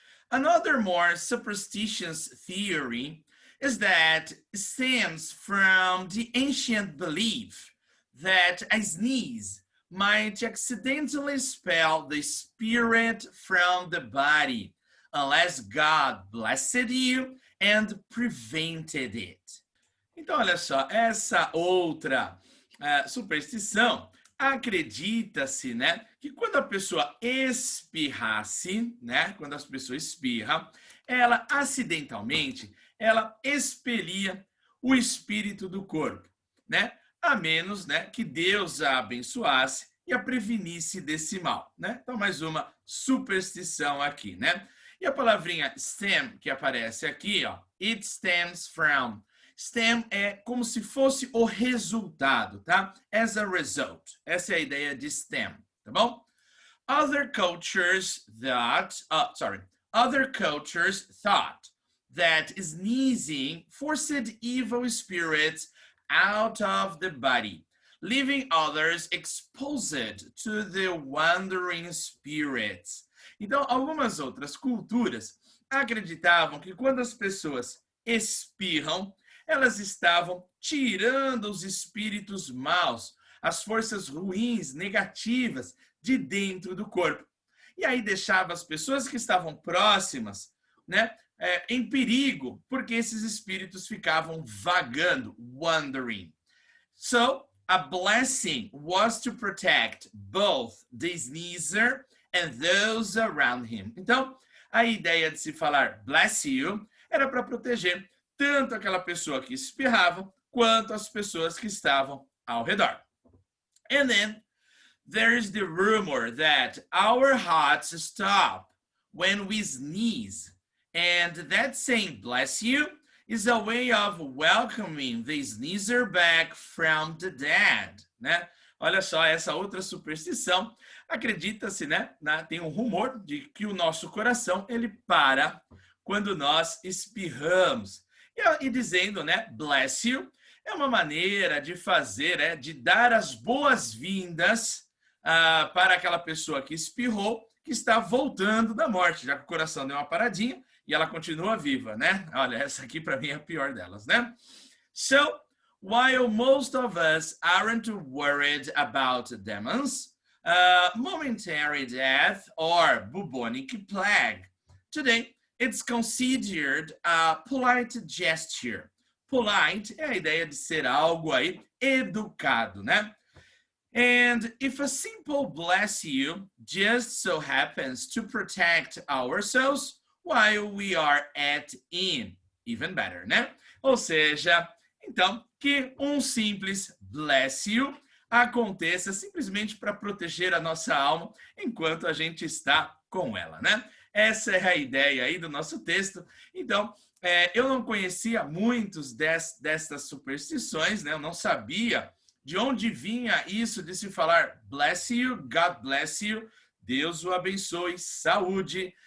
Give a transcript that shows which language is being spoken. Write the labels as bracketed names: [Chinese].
[English] Another more superstitious theory is that it stems from the ancient belief that a sneeze might accidentally expel the spirit from the body unless God blessed you and prevented it. [Portuguese] Então, olha só, essa outra superstição acredita-se, né, que quando a pessoa espirrasse, né, quando a pessoa espirra, ela acidentalmente, ela expelia o espírito do corpo, né, a menos, né, que Deus a abençoasse e a prevenisse desse mal, né? Então, mais uma superstição aqui, né? E a palavrinha stem que aparece aqui, ó, [English] it stems from. [Portuguese] Stem é como se fosse o resultado, tá? [English] As a result. [Portuguese] Essa é a ideia de stem, tá bom? [English] Other cultures thought that sneezing forced evil spirits out of the body, leaving others exposed to the wandering spirits. [Portuguese] Então, algumas outras culturas acreditavam que quando as pessoas espirram, elas estavam tirando os espíritos maus, as forças ruins, negativas, de dentro do corpo. E aí deixava as pessoas que estavam próximas, né, em perigo, porque esses espíritos ficavam vagando, wandering. [English] So, a blessing was to protect both the sneezer and those around him. [Portuguese] Então, a ideia de se falar bless you era para proteger tanto aquela pessoa que espirrava, quanto as pessoas que estavam ao redor. [English] And then, there's the rumor that our hearts stop when we sneeze. And that saying, bless you, is a way of welcoming the sneezer back from the dead, né? [Portuguese] Olha só, essa outra superstição, acredita-se, né? Tem um rumor de que o nosso coração, ele para quando nós espirramos. E dizendo, né, bless you, é uma maneira de fazer, de dar as boas-vindas para aquela pessoa que espirrou, que está voltando da morte, já que o coração deu uma paradinha e ela continua viva, né? Olha, essa aqui para mim é a pior delas, né? [English] So, while most of us aren't worried about demons, momentary death, or bubonic plague, today it's considered a polite gesture. [Portuguese] Polite é a ideia de ser algo aí educado, né? [English] And if a simple bless you just so happens to protect our souls while we are at in, even better, né? [Portuguese] Ou seja, então, que um simples bless you aconteça simplesmente para proteger a nossa alma enquanto a gente está com ela, né? Essa é a ideia aí do nosso texto. Então, eu não conhecia muitos destas superstições, né? Eu não sabia de onde vinha isso de se falar [English] bless you, God bless you, [Portuguese] Deus o abençoe, saúde.